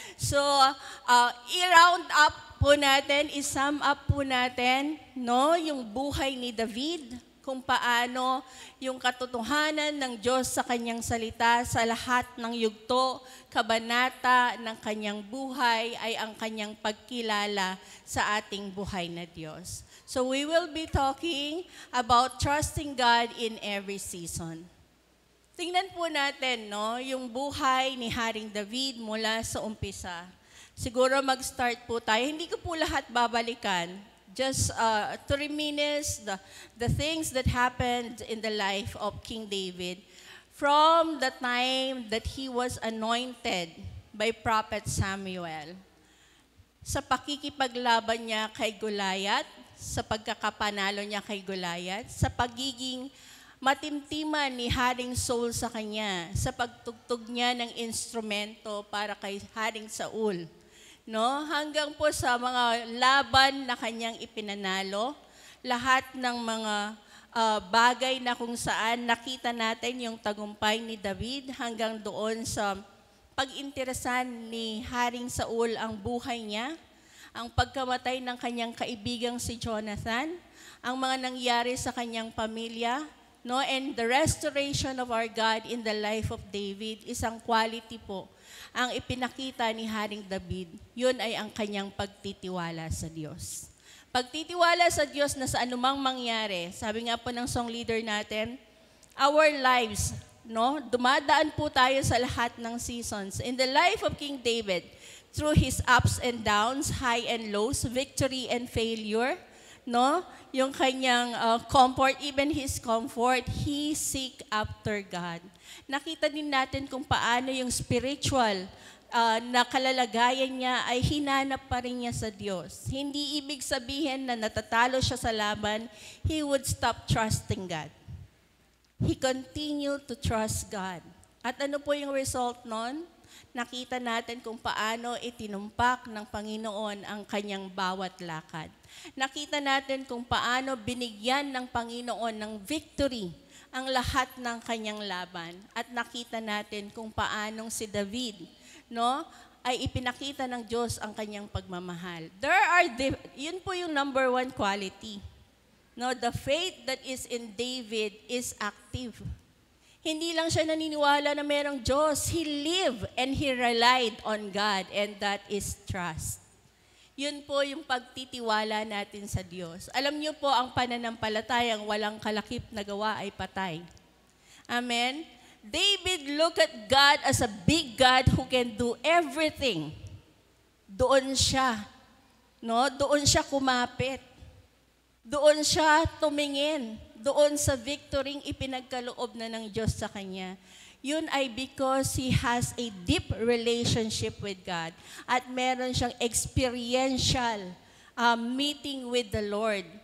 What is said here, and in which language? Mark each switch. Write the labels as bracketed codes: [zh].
[tl] So, i-round up po natin, i-sum up po natin, no, yung buhay ni David, kung paano yung katotohanan ng Diyos sa kanyang salita sa lahat ng yugto, kabanata ng kanyang buhay ay ang kanyang pagkilala sa ating buhay na Diyos. [en] So we will be talking about trusting God in every season. [tl] Tingnan po natin, no, yung buhay ni Haring David mula sa umpisa. Siguro mag-start po tayo. Hindi ko po lahat babalikan. [en] Just to reminisce the things that happened in the life of King David from the time that he was anointed by Prophet Samuel. [tl] Sa pakikipaglaban niya kay Goliath, sa pagkakapanalo niya kay Goliath, sa pagiging matimtiman ni Haring Saul sa kanya, sa pagtugtog niya ng instrumento para kay Haring Saul. No? Hanggang po sa mga laban na kanyang ipinanalo, lahat ng mga bagay na kung saan nakita natin yung tagumpay ni David hanggang doon sa pag-interesan ni Haring Saul ang buhay niya, ang pagkamatay ng kanyang kaibigang si Jonathan, ang mga nangyari sa kanyang pamilya, no? [en] And the restoration of our God in the life of David, [tl] isang quality po ang ipinakita ni Haring David. Yun ay ang kanyang pagtitiwala sa Diyos. Pagtitiwala sa Diyos na sa anumang mangyari, sabi nga po ng song leader natin, [en] our lives, [tl] no? Dumadaan po tayo sa lahat ng seasons. [en] In the life of King David, through his ups and downs, high and lows, victory and failure, no? [tl] Yung kanyang [en] comfort, even his comfort, he seek after God. [tl] Nakita din natin kung paano yung spiritual na kalalagayan niya ay hinanap pa rin niya sa Diyos. Hindi ibig sabihin na natatalo siya sa laban, [en] he would stop trusting God. He continued to trust God. [tl] At ano po yung result nun? Nakita natin kung paano itinumpak ng Panginoon ang kanyang bawat lakad. Nakita natin kung paano binigyan ng Panginoon ng victory ang lahat ng kanyang laban. At nakita natin kung paanong si David, no, ay ipinakita ng Diyos ang kanyang pagmamahal. Yun po yung [en] number one quality. No, the faith that is in David is active. [tl] Hindi lang siya naniniwala na merong Diyos. [en] He lived and he relied on God, and that is trust. [tl] Yun po yung pagtitiwala natin sa Diyos. Alam niyo po, ang pananampalatayang walang kalakip na gawa ay patay. Amen? [en] David looked at God as a big God who can do everything. [tl] Doon siya, no? Doon siya kumapit. Doon siya tumingin. Doon sa victory ipinagkaloob na ng Diyos sa kanya. Yun ay [en] because he has a deep relationship with God [tl] at meron siyang [en] experiential meeting with the Lord.